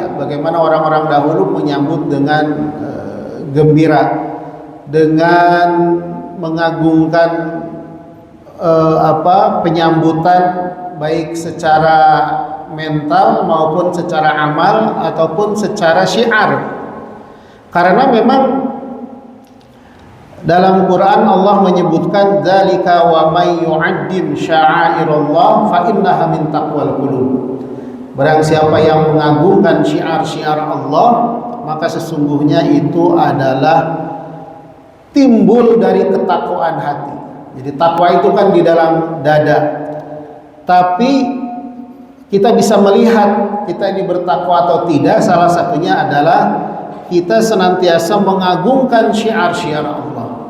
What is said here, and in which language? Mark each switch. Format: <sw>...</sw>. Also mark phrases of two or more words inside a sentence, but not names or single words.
<id>Bagaimana orang-orang dahulu menyambut dengan gembira, dengan mengagungkan penyambutan baik secara mental maupun secara amal ataupun secara syiar. Karena memang dalam Quran Allah menyebutkan</id> <ar>ذلك ومن يعظم شعائر الله فإنها من تقوى القلوب.</ar> <id>Barang siapa yang mengagungkan syiar-syiar Allah, maka sesungguhnya itu adalah timbul dari ketakwaan hati. Jadi takwa itu kan di dalam dada. Tapi kita bisa melihat kita ini bertakwa atau tidak, salah satunya adalah kita senantiasa mengagungkan syiar-syiar Allah.</id>